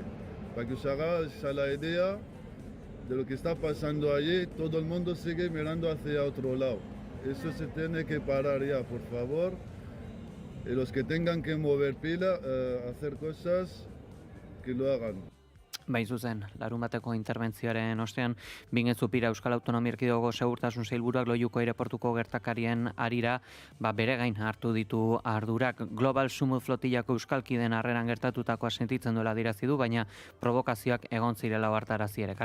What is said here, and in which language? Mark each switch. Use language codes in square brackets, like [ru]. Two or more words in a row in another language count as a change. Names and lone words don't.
[es] Para que os hagáis a la idea de lo que está pasando allí, todo el mundo sigue mirando hacia otro lado. Eso se tiene que parar ya, por favor. Y los que tengan que mover pila, hacer cosas, que lo hagan. [eu] Bai zuzen, larunbateko interbentzioaren ostean, Bingezupira Euskal Autonomia Erkidegoko Segurtasun Sailburuak Loiuko aireportuko gertakarien harira bere gain hartu ditu ardurak. Global Sumut Flotillako euskalkideen harreran gertatutakoa sentitzen duela adierazi du, baina provokazioak egon zirela hartarazi ere.